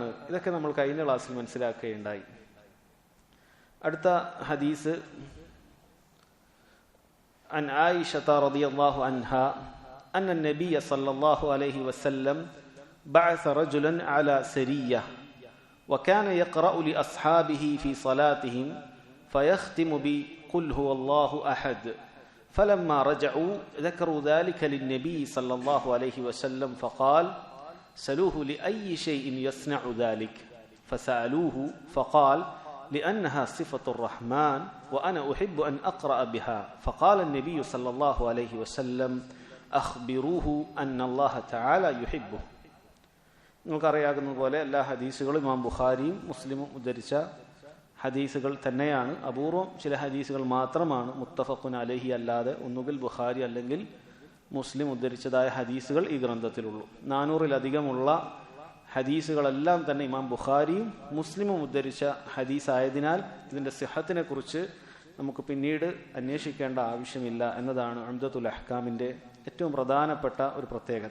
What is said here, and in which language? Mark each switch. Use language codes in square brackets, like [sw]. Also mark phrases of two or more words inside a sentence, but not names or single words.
[ml] ഇതൊക്കെ നമ്മൾ കഴിഞ്ഞ ക്ലാസ്സിൽ മനസ്സിലാക്കുകയുണ്ടായി. അടുത്ത ഹദീസ് [ar] عن عائشة رضي الله عنها أن النبي صلى الله عليه وسلم بعث رجلا على سرية وكان يقرأ لأصحابه في صلاتهم فيختم بقل هو الله أحد. فلما رجعوا ذكروا ذلك للنبي صلى الله عليه وسلم فقال سألوه لأي شيء يصنع ذلك فسألوه فقال لأنها صفة الرحمن وأنا أحب أن أقرأ بها فقال النبي صلى الله عليه وسلم أخبروه أن الله تعالى يحبه. [ml] നിങ്ങൾക്കറിയാവുന്നതുപോലെ എല്ലാ ഹദീസുകളും ഇമാം ബുഖാരിയും മുസ്ലിമും ഉദ്ധരിച്ച ഹദീസുകൾ തന്നെയാണ്. അപൂർവം ചില ഹദീസുകൾ മാത്രമാണ് [ar] متفق عليه [ml] അല്ലാതെ ഒന്നുകിൽ ബുഖാരി അല്ലെങ്കിൽ മുസ്ലിം ഉദ്ധരിച്ചതായ ഹദീസുകൾ ഈ ഗ്രന്ഥത്തിലുള്ളൂ. 400-ലധികമുള്ള ഹദീസുകളെല്ലാം തന്നെ ഇമാം ബുഖാരിയും മുസ്ലിമും ഉദ്ധരിച്ച ഹദീസായതിനാൽ ഇതിൻ്റെ സിഹത്തിനെ കുറിച്ച് നമുക്ക് പിന്നീട് അന്വേഷിക്കേണ്ട ആവശ്യമില്ല എന്നതാണ് ഉംദത്തുൽ അഹ്കാമിൻ്റെ ഏറ്റവും പ്രധാനപ്പെട്ട ഒരു പ്രത്യേകത.